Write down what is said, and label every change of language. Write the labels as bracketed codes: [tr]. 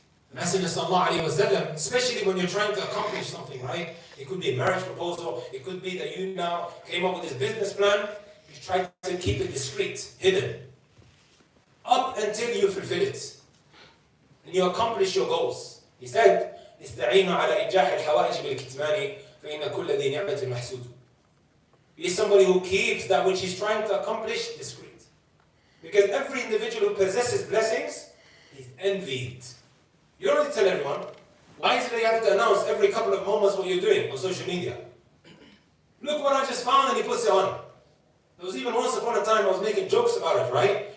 [en] The Messenger sallallahu alayhi wa sallam, especially when you're trying to accomplish something, right? It could be a marriage proposal, it could be that you now came up with this business plan, you try to keep it discreet, hidden, up until you fulfill it. And you accomplish your goals. He said, [ar] استعينوا على إنجاح الحوائج بالكتمان فإن كل ذي نعمة محسود. [en] Be somebody who keeps that which he's trying to accomplish discreet. Because every individual who possesses blessings is envied. You don't need to tell everyone. Why is it that you have to announce every couple of moments what you're doing on social media? Look what I just found, and he puts it on. There was even once upon a time I was making jokes about it, right?